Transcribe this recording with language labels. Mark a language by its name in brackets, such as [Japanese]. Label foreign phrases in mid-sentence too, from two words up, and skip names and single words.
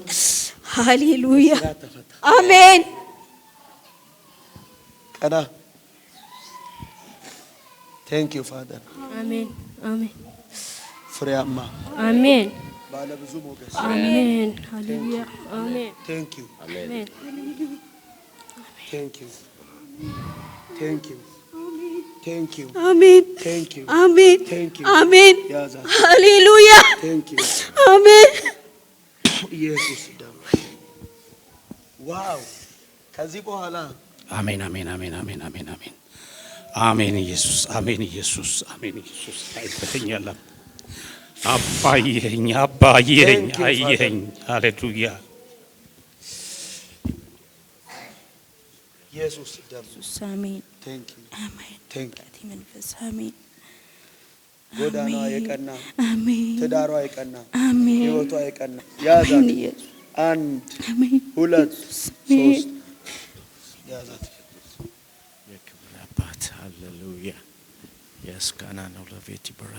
[Amharic] ሃሌሉያ አሜን ቀና [English] Thank you, Father. [Amharic] አሜን አሜን ፍሬያማ አሜን ባለ ብዙ ሞገስ አሜን ሃሌሉያ አሜን [English] Thank you. [Amharic] አሜን [English] Thank you. Thank you. Thank you. [Amharic] አሜን [English] Thank you. [Amharic] አሜን [English] Thank you. [Amharic] አሜን ያዛ ሃሌሉያ [English] Thank you. [Amharic] አሜን ኢየሱስ ደም ዋው ከዚህ በኋላ አሜን አሜን አሜን አሜን አሜን አሜን አሜን ኢየሱስ አሜን ኢየሱስ አሜን ኢየሱስ አይበተኛል አባየኝ አባየኝ አየኝ ሃሌሉያ ኢየሱስ ደም አሜን [English] Thank you. [Amharic] አሜን [English] Thank you. [Amharic] መንፈስ አሜን ጎዳናዋ የቀና አሜን ትዳሯ የቀና አሜን ህይወቷ የቀና ያዛት አንድ አሜን ሁለት ሶስት ያዛት አባት ሃሌሉያ ያስካና ነው ለቤት ይበራል